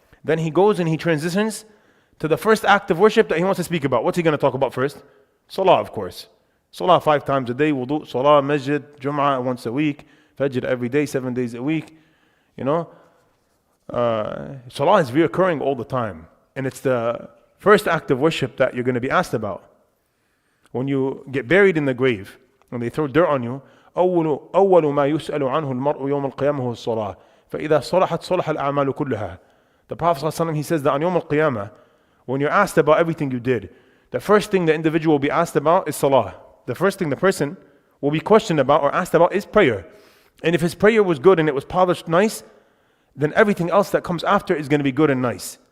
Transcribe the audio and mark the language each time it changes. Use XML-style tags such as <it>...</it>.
<en>Then he goes and he transitions to the first act of worship that he wants to speak about. What's he going to talk about first? Salah, of course. Salah 5 times a day, wudu, salah, masjid, Jum'ah once a week, Fajr every day, 7 days a week. You know, salah is reoccurring all the time. And it's the first act of worship that you're going to be asked about. When you get buried in the grave, when they throw dirt on you,</en> <ar>أول ما يسأل عنه المرء يوم القيامة هو الصلاة فإذا صلحت صلح الأعمال كلها.</ar> <en>The Prophet ﷺ, he says that on Yawm al-Qiyamah, when you're asked about everything you did, the first thing the individual will be asked about is salah. The first thing the person will be questioned about or asked about is prayer. And if his prayer was good and it was polished nice, then everything else that comes after is going to be good and nice.</en>